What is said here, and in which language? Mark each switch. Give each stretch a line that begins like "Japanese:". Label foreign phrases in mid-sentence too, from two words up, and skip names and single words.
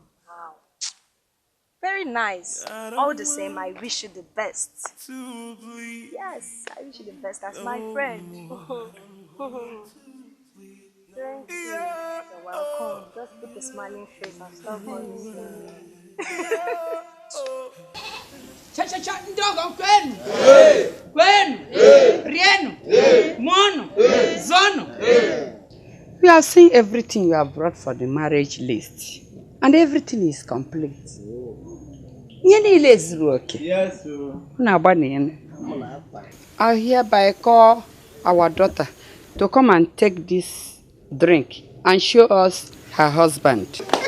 English: Wow. Very nice. All the same, I wish you the best. Yes, I wish you the best as my friend. Thank you. You're welcome. Just put a smiling face and stop calling me. Ndogo kwenu. Kwenu. Rienu. Mono. Zono. We have seen everything you have brought for the marriage list. And everything is complete. Yes, I hereby call our daughter to come and take this drink and show us her husband.